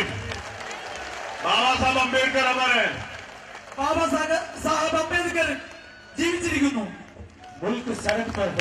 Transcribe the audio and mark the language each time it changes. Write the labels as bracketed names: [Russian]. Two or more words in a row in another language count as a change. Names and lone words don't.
[Hindi] बाबा साहब अम्बेडकर अमर है. [Malayalam] ബാബാ സാഹേബ് അംബേദ്കർ ജീവിച്ചിരിക്കുന്നു. [Hindi] मुल्क सड़क पर है.